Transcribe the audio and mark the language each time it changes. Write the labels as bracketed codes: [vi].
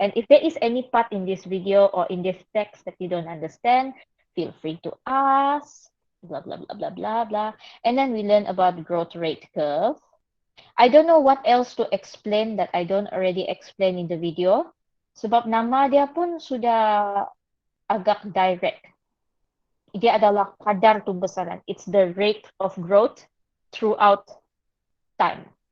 [en] And if there is any part in this video or in this text that you don't understand, feel free to ask, blah, blah, blah, blah, blah, blah. And then we learn about growth rate curve. I don't know what else to explain that I don't already explain in the video. [ms] Sebab nama dia pun sudah agak direct. Dia adalah kadar pembesaran. [en] It's the rate of growth throughout time.